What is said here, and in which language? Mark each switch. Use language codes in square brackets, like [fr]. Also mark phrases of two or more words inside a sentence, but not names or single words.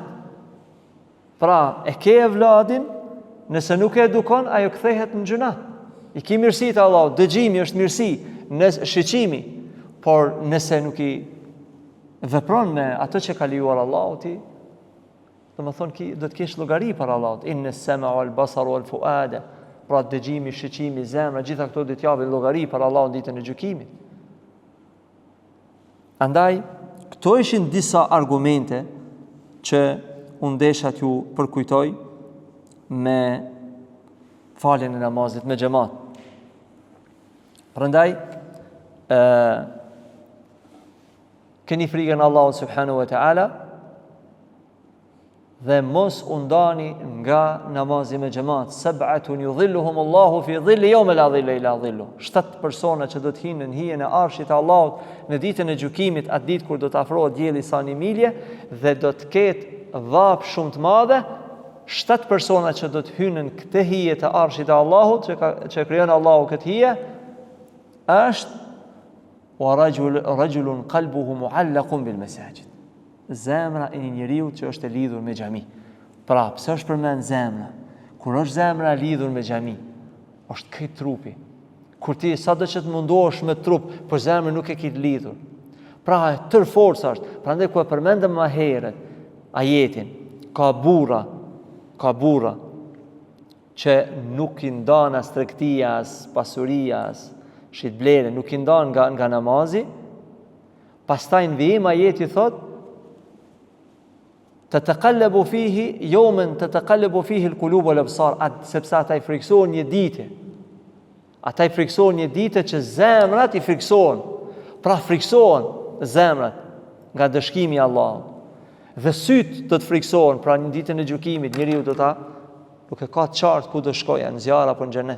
[sq] Pra e ke evladin, nëse nuk e edukon, ajo kthehet në gjuna. I ki mirësi të Allahut, dëgjimi është mirësi, në shiqimi, por nëse nuk i vepron me atë që ka lejuar Allahu ti, do të thonë do të kesh llogari për Allahut. [ar] إن السمع والبصر والفؤاد, [sq] pra dëgjimi, shiqimi, zemra, gjitha këto do të japin llogari për Allahun ditën e gjykimit. Andaj, këto ishin disa argumente që unë desha t'ju përkujtoj me faljen e namazit me xhamat. Prandaj, keni frikën Allahut [ar] سبحانه وتعالى [sq] dhe mos undani nga namazi me xhamat. [ar] سبعة يظلهم الله في ظل يوم لا ظل إلا ظل. [sq] 7 persona që do të hinë në hijen e arshit të Allahut në ditën e gjykimit, atë ditë kur do të afrohet dielli sa një milje dhe do të ketë vap shumë të madhe. 7 persona që do të hynë në këtë hije të arshit të Allahut, që krijon Allahu këtë hije, është [ar] ورجل قلبه معلق بالمساجد. [sq] Zemra e një njeriu që është e lidhur me xhami. Pra, pse është përmend zemra? Kur është zemra e lidhur me xhami, është këtë trupi. Kur ti sado që të mundohesh me trup, por zemra nuk e ke lidhur. Pra, tër forca është. Prandaj ku e përmendëm më herët ajetin, ka burra që nuk i ndan as tregtia, as pasuria, as shitblere, nuk i ndan nga namazi. Pastaj në vijim ajeti thot [ar] تتقلب فيه يوما تتقلب فيه القلوب والأبصار, [sq] sepse ata i friksohen një ditë. Ata i friksohen një ditë që zemrat i friksohen. Pra friksohen zemrat nga dëshkimi i Allahut. Dhe syt do të friksohen, pra në ditën e gjykimit njeriu do ta nuk e ka të qartë ku do shkojë, në zjarr apo në xhenet.